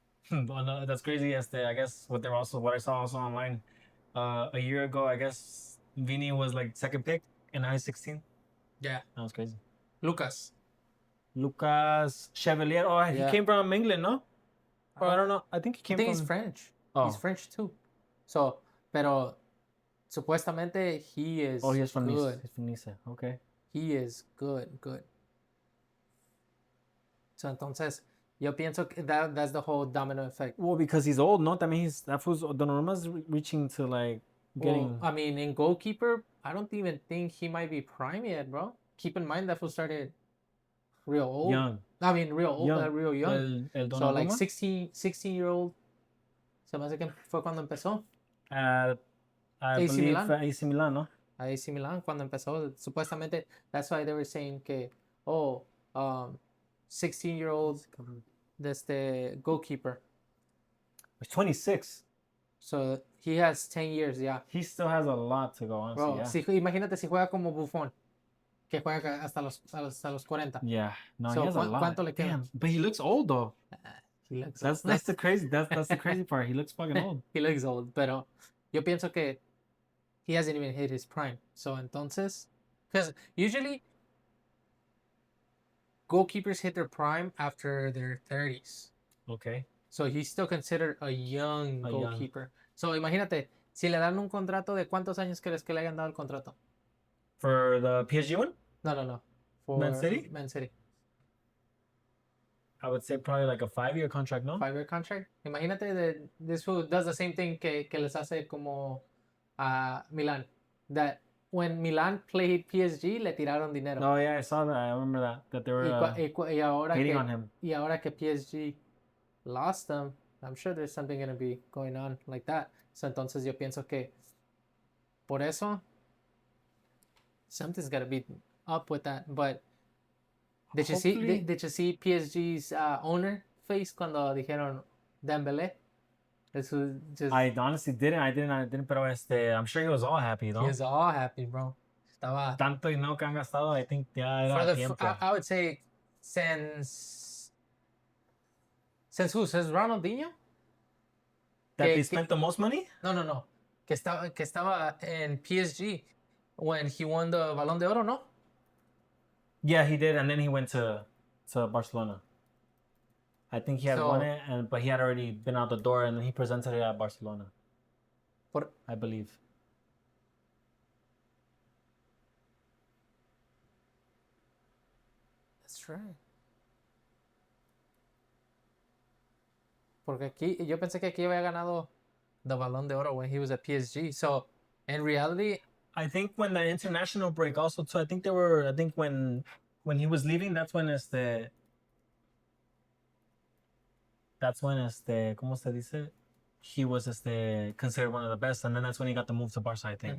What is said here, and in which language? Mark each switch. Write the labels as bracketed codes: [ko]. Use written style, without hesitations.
[en] Well, no, that's crazy. I guess what I saw also online a year ago, I guess Vini was like second pick and now he's 16. Yeah. That was crazy. Lucas Chevalier. Oh, he came from England, no? Or I don't know. I think he came from... he's French. Oh. He's French too. So, pero supuestamente he is he is from good. Nice. He's from Nice. Okay. He is good. So entonces, yo pienso que that's the whole domino effect. Well, because he's old, no? I mean, Donnarumma's reaching to like getting... Well, I mean, in goalkeeper, I don't even think he might be prime yet, bro. Keep in mind that fool started real old. Young. I mean, real old, real young. [es] El [en] so like 16-year-old. [es] Se me hace que fue cuando empezó. [en] I believe AC Milan, ¿no? [es] AC Milan cuando empezó. [en] Supuestamente, that's why they were saying que 16-year-old goalkeeper. He's 26. So he has 10 years, yeah. He still has a lot to go, honestly. [es] Bro, imagínate si juega como Buffon, que juega hasta los 40. [en] Yeah, no, so he has a lot. [es] ¿Cuánto le queda? [en] Damn, but he looks old though. He looks that's the crazy that's the crazy part. He looks fucking old. He looks old, pero yo pienso que he hasn't even hit his prime. So entonces, because usually goalkeepers hit their prime after their 30s. Okay. So he's still considered a young goalkeeper. [es] So imagínate, si le dan un contrato, ¿de cuántos años crees que le hayan dado el contrato? [en] For the PSG one? No. For Man City? Man City. I would say probably like a 5-year contract, no? 5-year contract. Imagínate this fool does the same thing que les hace como a Milan. That when Milan played PSG, le tiraron dinero. Oh yeah, I saw that. I remember that they were hating on him. Y ahora que PSG lost them, I'm sure there's something going to be going on like that. So entonces yo pienso que por eso something's got to be up with that. But did you see PSG's owner face cuando dijeron Dembélé? This was just. I honestly didn't. I didn't. Pero I'm sure he was all happy, though. He was all happy, bro. Estaba. [es] Tanto dinero que han gastado, I think ya era tiempo. [en] I would say since who? Since Ronaldinho? That they spent the most money? [es] No. Que estaba en PSG when he won the Ballon de Oro, no? [en] Yeah, he did, and then he went to Barcelona. I think he had won it, but he had already been out the door, and then he presented it at Barcelona. I believe. That's right. [es] Porque aquí, yo pensé que aquí había ganado the Ballon de Oro when he was at PSG. [en] So, in reality, I think when the international break also too, I think when he was leaving, that's when ¿cómo se dice? He was considered one of the best, and then that's when he got the move to Barca, I think.